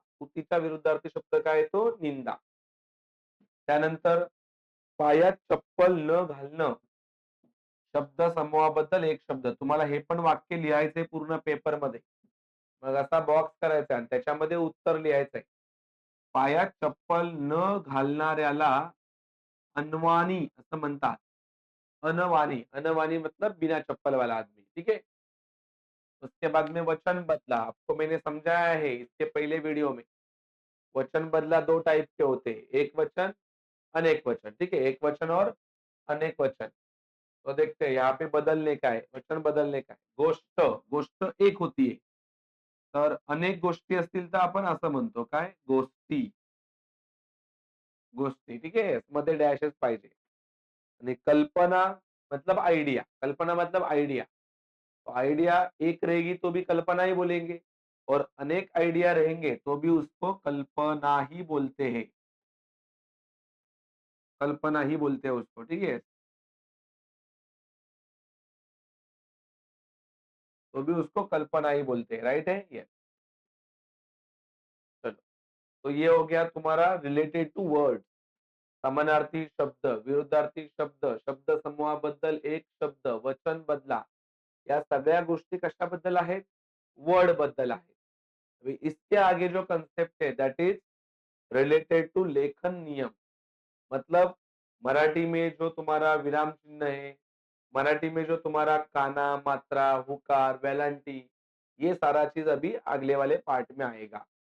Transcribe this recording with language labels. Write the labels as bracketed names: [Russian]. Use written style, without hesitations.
[Marathi] स्तुतीचा विरुद्धार्थी शब्द काय येतो? निंदा. त्यानंतर पायात चप्पल न घालणं शब्द समूहाबद्दल एक शब्द. तुम्हाला हे पण वाक्य लिहायचंय पूर्ण पेपरमध्ये. मग असा बॉक्स करायचा आणि त्याच्यामध्ये उत्तर लिहायचंय. पायात चप्पल न घालणाऱ्याला अनवाणी असं म्हणतात. अनवाणी. [Hindi] अनवाणी मतलब बिना चप्पल वाला आदमी. ठीक है? उसके बाद में वचन बदला. आपको मैंने समझाया है इसके पहले वीडियो में. वचन बदला 2 टाइप के होते हैं, एक वचन, अनेक वचन, ठीक है? एक वचन और अनेक वचन। तो देखते हैं यहाँ पे बदलने का है, [Marathi] वचन बदलने का आहे. गोष्ट, गोष्ट एक होतीये. तर अनेक गोष्टी असतील तर आपण असं म्हणतो काय? गोष्टी, गोष्टी, ठीक आहे? मध्ये डॅशच पाहिजे. आणि कल्पना [Hindi] मतलब आइडिया, कल्पना मतलब आइडिया. तो आइडिया एक रहेगी तो भी कल्पना ही बोलेंगे और अनेक आइडिया रहेंगे तो भी उसको कल्पना ही बोलते हैं, कल्पना ही बोलते हैं उसको, ठीक है? तो भी उसको कल्पना ही बोलते हैं, राइट है? यस, चलो. तो ये हो गया तुम्हारा रिलेटेड टू वर्ड्स. समानार्थी शब्द, विरुद्धार्थी शब्द, शब्द समूहाबद्दल एक शब्द, वचन बदला. [Marathi] या सगळ्या गोष्टी कशाबद्दल आहेत? वर्ड बद्दल आहेत. [Hindi] अभी इसके आगे जो कंसेप्ट है दैट इज रिलेटेड टू लेखन नियम. मतलब मराठी में जो तुम्हारा विराम चिन्ह है, मराठी में जो तुम्हारा काना, मात्रा, हुकार, वेलांटी, ये सारा चीज अभी अगले वाले पार्ट में आएगा.